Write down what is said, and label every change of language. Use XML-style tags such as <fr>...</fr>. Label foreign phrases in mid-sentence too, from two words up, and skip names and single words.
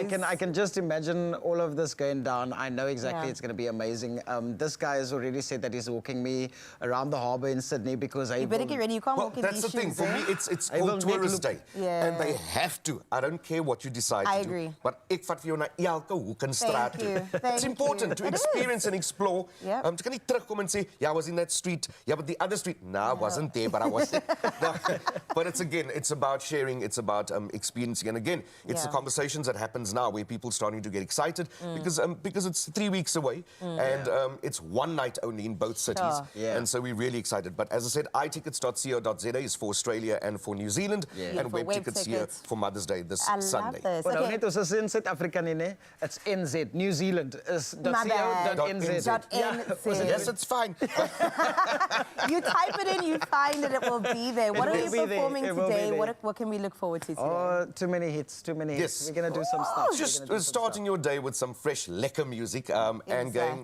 <en>I can just imagine all of this going down. I know exactly Yeah. it's going to be amazing. This guy has already said that he's walking me around the harbour in Sydney because You better get ready. You can't Well, walk in that's these the thing. shoes. For eh? me, it's I will called make Tourist look- Day. Yeah. And they have to. I don't care what you decide I to agree. do.</en> <af>But ek vat vir jou na elke hoek en straat</af> <en>Thank</en> <af>toe.</af> <en>you. It's Thank important you. to It is. experience and explore. Yep.</en> <af>To kan nie terugkom en sê,</af> <en>yeah, I was in that street. Yeah, but the other street, no, I wasn't there, but I was there. No, but it's about sharing. It's about experiencing. And again, it's the Yeah. conversations that happens now where people starting to get excited because it's 3 weeks away and it's one night only in both cities. Sure. Yeah. And so we're really excited. But as I said, itickets.co.za is for Australia and for New Zealand, Yeah. and Beautiful. web Web tickets here tickets. for Mother's Day this I love Sunday. this. Well, Okay.</en> <af>net ons is in Suid-Afrika nie, né?</af> <en>It's NZ. New Zealand is My bad. .co.nz. Dot Yeah. NZ. Yes, it's fine. You type it in, you find it, it will be there. What It are will you be there. performing It will be today? there. What can we look forward to today? Oh, too many hits, too many hits. Yes. We're going to do some stuff. We're Just gonna do some starting your day with some fresh, lekker music and going,</en>